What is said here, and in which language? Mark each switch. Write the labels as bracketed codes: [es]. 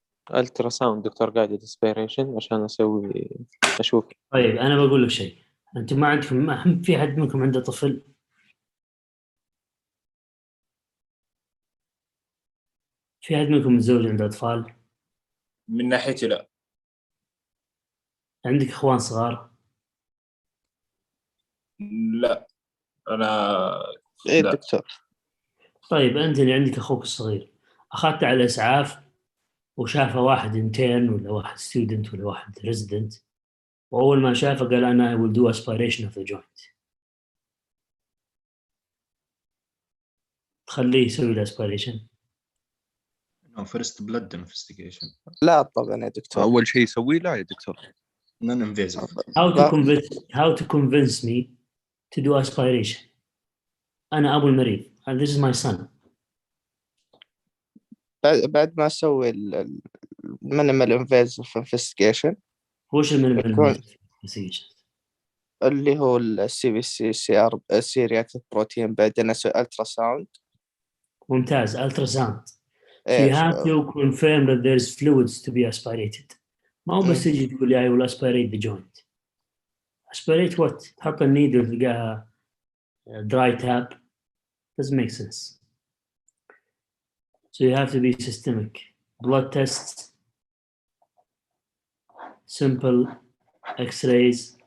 [ar] ultrasound دكتور guided aspiration عشان أشوف. طيب أنا بقول لك شيء. أنتم ما عندكم، ما في حد منكم عنده طفل؟ في حد منكم متزوج عنده أطفال؟ من ناحيتي لا. عندك إخوان صغار؟ لا أنا إيه لا. دكتور. طيب أنت اللي عندك أخوك الصغير أخذت على الإسعاف وشافه واحد انترن ولا واحد ستودنت ولا واحد ريزيدنت، وأول ما شافه قال أنا [en] I will do aspiration of the joint. [ar] تخليه يسوي الاسبيريشن؟ [en] No, first blood investigation. [ar] لا طبعا يا دكتور. أول شيء يسويه لا يا دكتور. [en] Non-invasive. How to convince me to do aspiration. [ar] أنا أبو المريض [en] and this is my son. [ar] بعد ما أسوي minimal invasive investigation. وش minimal investigation؟ اللي هو CBC C-reactive protein، بعدين أسوي ultrasound. ممتاز. ultrasound. [en] So you have to confirm that there is fluids to be aspirated. [ar] ما هو بس تجي تقول لي [en] I will aspirate the joint. Aspirate what؟ [ar] تحط النيدل تلقاها [en] dry tap. Doesn't make sense. So you have to be systemic. Blood tests, simple X-rays.